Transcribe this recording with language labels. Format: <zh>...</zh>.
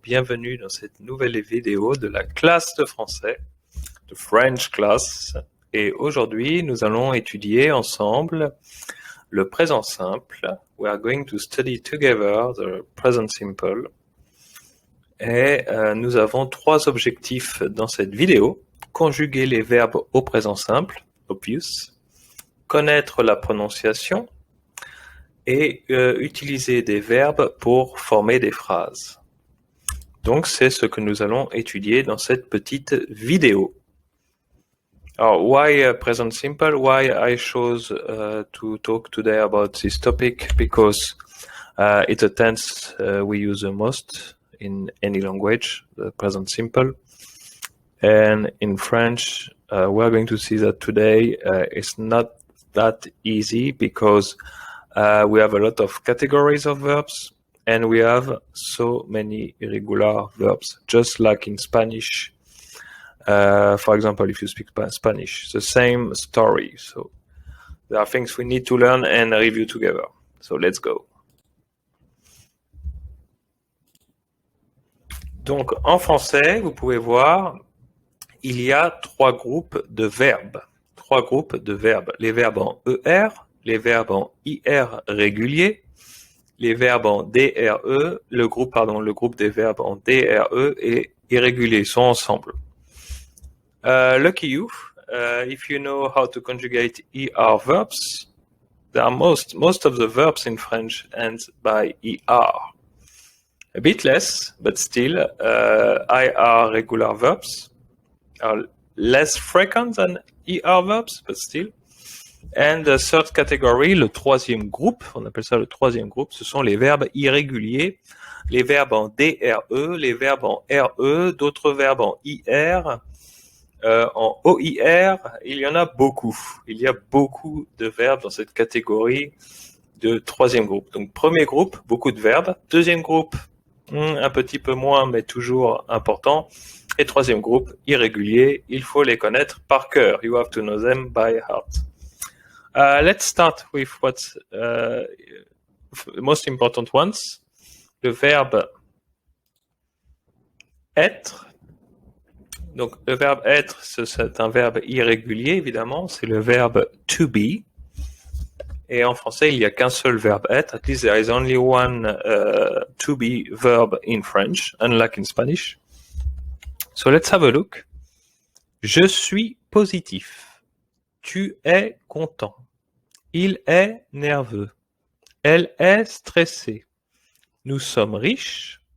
<fr>Bienvenue dans cette nouvelle vidéo de la classe de français, de French class. Et aujourd'hui, nous allons étudier ensemble le présent simple.</fr> <en>We are going to study together the present simple.</en> <fr>Et nous avons trois objectifs dans cette vidéo. Conjuguer les verbes au présent simple, obvious. Connaître la prononciation. Et utiliser des verbes pour former des phrases. Donc, c'est ce que nous allons étudier dans cette petite vidéo.</fr> <en>Alors, why present simple? Why I chose to talk today about this topic? Because it's a tense we use the most in any language, the present simple. And in French, we're going to see that today it's not that easy because we have a lot of categories of verbs and we have so many irregular verbs, just like in Spanish. For example, if you speak Spanish, the same story. So there are things we need to learn and review together. So let's go.</en> <fr>Donc, en français, vous pouvez voir, il y a trois groupes de verbes. Trois groupes de verbes. Les verbes en ER, les verbes en IR réguliers, les verbes en DRE, le groupe des verbes en DRE et irréguliers sont ensemble.</fr> <en>Lucky you, if you know how to conjugate ER verbs, there are most of the verbs in French end by ER. A bit less, but still, IR regular verbs are less frequent than ER verbs, but still. And the third category,</en> <fr>le troisième groupe, on appelle ça le troisième groupe, ce sont les verbes irréguliers, les verbes en DRE, les verbes en RE, d'autres verbes en IR, en OIR, il y en a beaucoup. Il y a beaucoup de verbes dans cette catégorie de troisième groupe. Donc premier groupe, beaucoup de verbes. Deuxième groupe, un petit peu moins, mais toujours important. Et troisième groupe, irrégulier, il faut les connaître par cœur.</fr> <en>You have to know them by heart. Let's start with what's the most important ones.</en> <fr>Le verbe être. Donc, le verbe être, c'est un verbe irrégulier, évidemment. C'est le verbe to be. Et en français, il n'y a qu'un seul verbe être.</fr> <en>At least there is only one to be verb in French, unlike in Spanish. So let's have a look.</en> <fr>Je suis positif. Tu es content. Il est nerveux. Elle est stressée. Nous sommes riches.</fr>